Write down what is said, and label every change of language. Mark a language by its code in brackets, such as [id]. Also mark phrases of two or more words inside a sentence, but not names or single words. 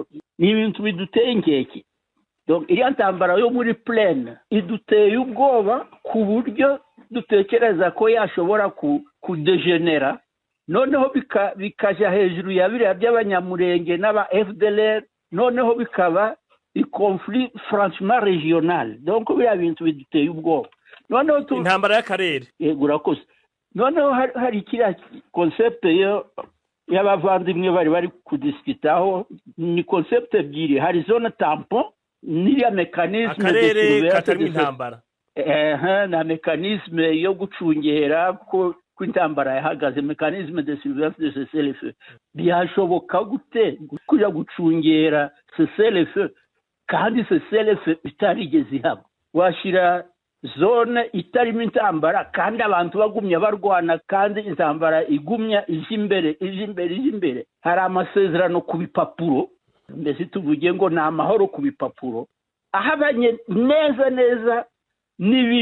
[rw] Ni ibintu biduteye inkeke. Donc iriya ntambara yo muri plaine iduteye ubwoba ku buryo dutekereza ko yashobora kudegenera, noneho bikaja hejuru ya biriya by'abanyamurenge n'aba FDLR, noneho bikaba [fr] conflit franchement régional. [rw] Donc biriya bintu biduteye ubwoba. Noneho intambara y'akarere. Yego urakoze. Noneho hari kiriya concept y'abavandimwe bari kudiskitaho, ni concept ebyiri. Hari [fr] zone tampon [rw] n'iriya mekanisme akarere katari intambara, na mekanisme yo gucungera ko intambara yahagaze, [fr] mekanisme de surveillance de cessez-le-feu. [rw] Byashoboka gute kuja gucungera cessez-le-feu kandi cessez-le-feu itarigeze ihaba? Washira zone itarimo intambara kandi abantu bagumya barwana, kandi intambara igumya ije imbere. Hari amasezerano ku bipapuro, mbese tuvuge ngo ni amahoro ku bipapuro, ahabanye neza n'ibi